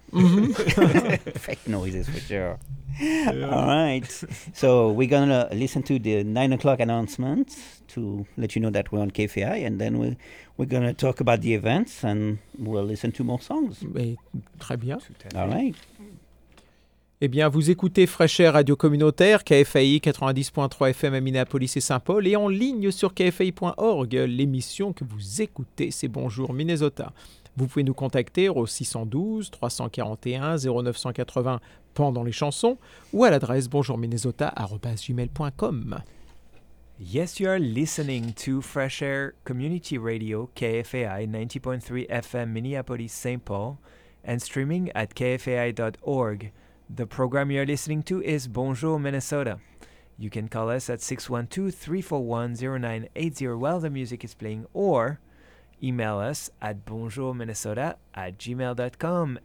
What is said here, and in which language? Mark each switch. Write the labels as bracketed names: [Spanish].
[English] Mm-hmm. Fake noises for sure. Yeah. All right. So we're going to listen to the 9 o'clock announcement to let you know that we're on KFAI, and then we're going to talk about the events and we'll listen to more songs. [French] Mais très bien. [English] All right. [French] Eh bien, vous écoutez Fresh Air Radio Communautaire, KFAI 90.3 FM à Minneapolis et Saint-Paul, et en ligne sur kfai.org, l'émission que vous écoutez, c'est Bonjour Minnesota. Vous pouvez nous contacter au 612-341-0980 pendant les chansons ou à l'adresse bonjourminnesota@gmail.com. [English] Yes, you are listening to Fresh Air Community Radio, KFAI 90.3 FM Minneapolis Saint Paul, and streaming at kfai.org. The program you are listening to is Bonjour Minnesota. You can call us at 612-341-0980 while the music is playing, or email us at bonjourminnesota@gmail.com.